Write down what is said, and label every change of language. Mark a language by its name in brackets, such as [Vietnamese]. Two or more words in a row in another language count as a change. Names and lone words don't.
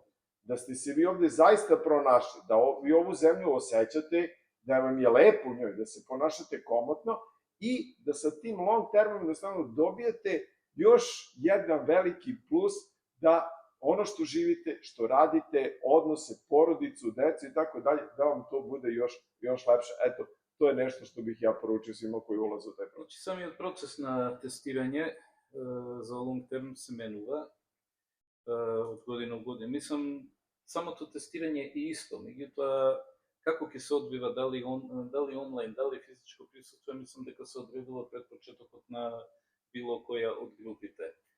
[Serbian] Da ste se vi ovde zaista pronašli, da vi ovu zemlju osjećate, da vam je lepo u njoj, da se ponašate komotno i da sa tim [English] long termom [Serbian] jednostavno dobijete još jedan veliki plus da ono što živite, što radite, odnose, porodicu, decu i tako dalje, da vam to bude još lepše. Eto, to je nešto što bih ja poručio svima koji ulaze u taj proces. [Macedonian] Самиот процес на тестирање за [English] long term [Macedonian] се менува од година во година. Мислам, самото тестирање е исто, меѓутоа како ќе се одвива, дали онлайн, дали физичко присуство, мислам дека се одредува пред почетокот на било која од групите.